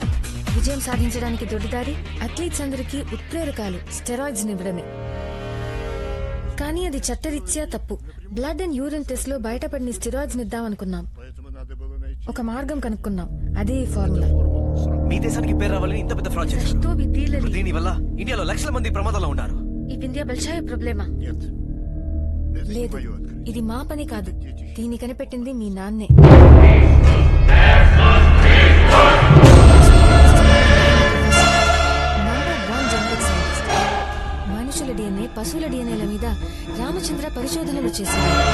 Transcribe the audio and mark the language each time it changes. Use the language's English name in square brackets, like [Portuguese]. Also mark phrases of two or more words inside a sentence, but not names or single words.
[Telugu] విజయం సాధించడానికి దొడ్డిదారి అథ్లీట్స్ అందరికీ ఉత్ప్రేరకాలు స్టెరాయిడ్స్ ఇవ్వడమే. కానీ అది చట్టరీత్యా తప్పు. [English] blood and urine test [Telugu] లో బయటపడిన స్టెరాయిడ్స్ ఇద్దామనుకున్నాం. ఒక మార్గం కనుక్కున్నాం. అదే ఈ ఫార్ములా. మీ దేశానికి పేరు రావాలని ఇంత పెద్ద ఫ్రాడ్ చేశారు. [Russian] Что вы делали? [Telugu] దీని వల్ల ఇండియాలో లక్షల మంది ప్రమాదంలో ఉన్నారు. [Russian] И в Индии большая проблема. Нет. Это не [Telugu] లేదు, [Russian] мое открытие. [Telugu] ఇది మా పని కాదు. దీన్ని కనిపెట్టింది మీ నాన్నే. నంబర్ 1 [English] genetic scientist. [Telugu] మనుషుల డిఎన్ఏ పశువుల డిఎన్ఏల మీద రామచంద్ర పరిశోధనలు చేశారు.